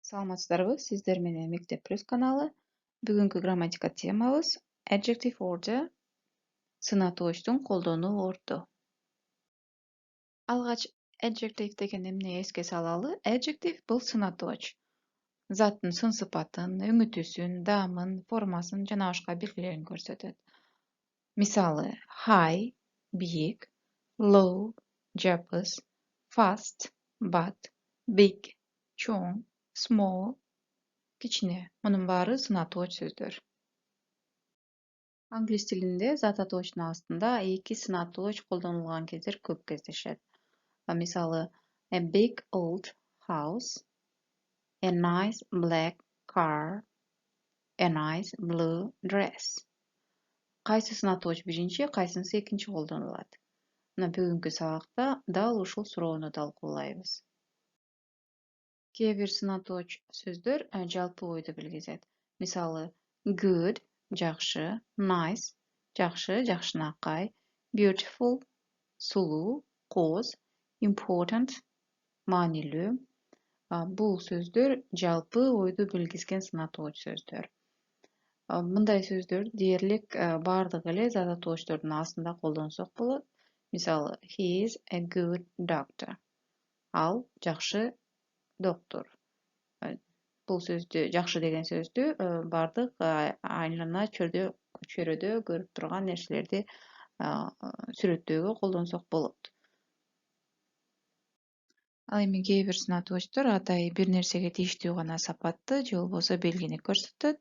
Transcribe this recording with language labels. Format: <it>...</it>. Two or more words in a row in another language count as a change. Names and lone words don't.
<ky>Саламатсыздарбы? Сиздер менен Мектеп Плюс каналы. Бүгүнкү грамматика темабыз</ky> <en>adjective order,</en> <ky>сынатоочтун колдонуу орду. Алгач adjective деген эмне эске салалы? Adjective бул сынатооч. Заттын сын сыпатын, үңүтүсүн, даамын, формасын жана башка белгилерин көрсөтөт. Мисалы, high, бийик, low, жапыз, fast, бат, big, чоң, small, кичине. Мунун баары сынатооч сөздөр. Англис тилинде зат атоочунун астында эки сынатооч колдонулган кездер көп кездешет. Мисалы,</ky> <en>a big old house, a nice black car, a nice blue dress.</en> <ky>Кайсы сынатооч биринчи, кайсынысы экинчи колдонулат? Мына бүгүнкү сабакта дал ушул суроону талкуулайбыз. Кээ бир сынатооч сөздөр жалпы ойду билгизет. Мисалы, good жакшы, nice жакшы, жакшынакай, beautiful сулуу, кооз, important маанилүү. Бул сөздөр жалпы ойду билгизген сынатооч сөздөр. Мындай сөздөр дээрлик бардык эле зат атоочтордун астында колдонсок болот. Мисалы,</ky> <en>he is a good doctor.</en> <ky>Ал жакшы доктор. Бул сөздү, жакшы деген сөздү бардык айлана чөйрөдө көрүп турган нерселерди сүрөттөөгө колдонсок болот. Ал эми кээ бир сынатоочтор атайы бир нерсеге тийиштүү гана сапатты же болбосо белгини көрсөтөт.</ky>